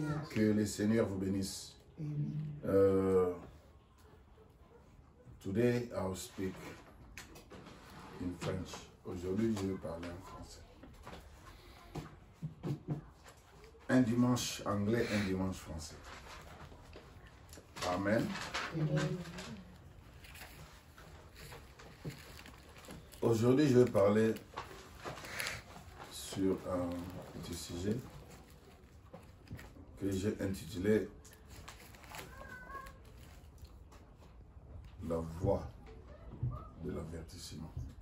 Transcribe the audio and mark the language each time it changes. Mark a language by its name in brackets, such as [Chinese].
[French] Que le Seigneur vous bénisse. [English] Today I'll speak in French. [French] Aujourd'hui, je vais parler en français. Un dimanche anglais, un dimanche français. Amen. Aujourd'hui, je vais parler sur un petit sujet que j'ai intitulé La voix de l'avertissement.